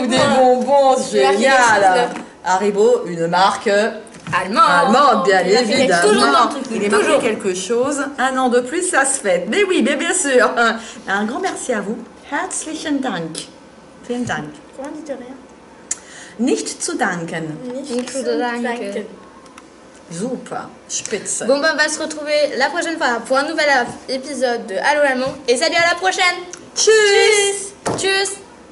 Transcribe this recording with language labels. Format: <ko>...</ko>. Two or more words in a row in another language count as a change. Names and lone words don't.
<fr>Ou des bonbons, génial! Haribo, une marque allemande, bien évidemment. Il est marqué quelque chose. Un an de plus, ça se fait. Mais oui, mais bien sûr. Un grand merci à vous.</fr> <de>Herzlichen Dank. Vielen Dank.</de> <fr>Comment dit rien?</fr> <de>Nicht zu danken. Nicht zu danken. Super, spitze.</de> <fr>Bon, ben, on va se retrouver la prochaine fois pour un nouvel épisode de Allô Allemand. Et salut, à la prochaine.</fr> <de>Tschüss. Tschüss.</de>